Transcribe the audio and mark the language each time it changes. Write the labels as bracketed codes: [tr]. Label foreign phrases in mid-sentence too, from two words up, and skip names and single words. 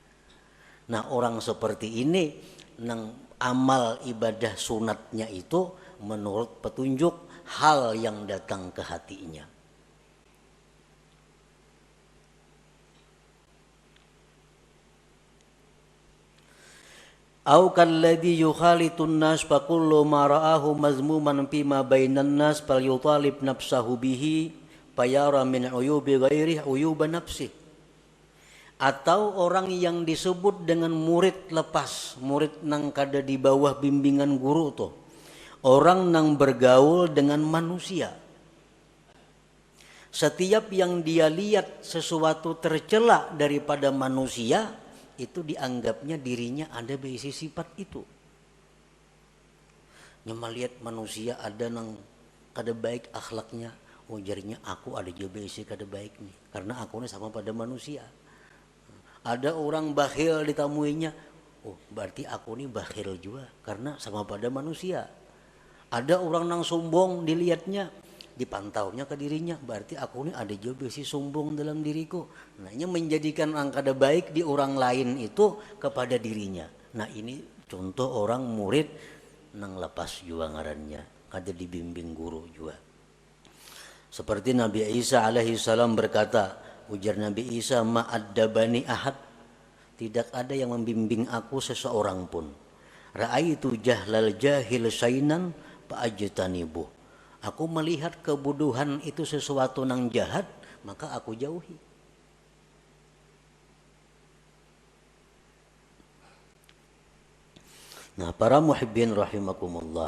[id] Nah, orang seperti ini nang amal ibadah sunatnya itu menurut petunjuk hal yang datang ke hatinya. [ar] أو كالذي يخالط الناس فكل ما رآه مذموما فيما بين الناس فليطالب نفسه به فيرى من عيوب غيره عيوب نفسه. [id] Atau orang yang disebut dengan murid lepas, murid nang kada di bawah bimbingan guru tuh, orang nang bergaul dengan manusia. Setiap yang dia lihat sesuatu tercela daripada manusia, itu dianggapnya dirinya ada berisi sifat itu. [bjn] Nyama lihat manusia ada nang kada baik akhlaknya, ujarnya aku ada juga berisi kada baik nih, karena aku ini sama pada manusia. [id] Ada orang bakhil ditamuinya, oh berarti aku ini bakhil juga karena sama pada manusia. Ada orang nang sombong dilihatnya, dipantaunya ke dirinya, berarti aku ini ada juga besi sombong dalam diriku. Nah, ini menjadikan angkada baik di orang lain itu kepada dirinya. Nah, ini Contoh orang murid nang lepas juga ngarannya, kada dibimbing guru juga. Seperti Nabi Isa [ar] عليه السلام [id] berkata, ujar Nabi Isa, [ar] ما أدبني أحد, [id] tidak ada yang membimbing aku seseorang pun. [ar] رأيت جهل الجاهل شينا فاجتنبه. [id] Aku melihat kebodohan itu sesuatu nang jahat, maka aku jauhi. Nah, para [ar] المحبين رحمكم الله.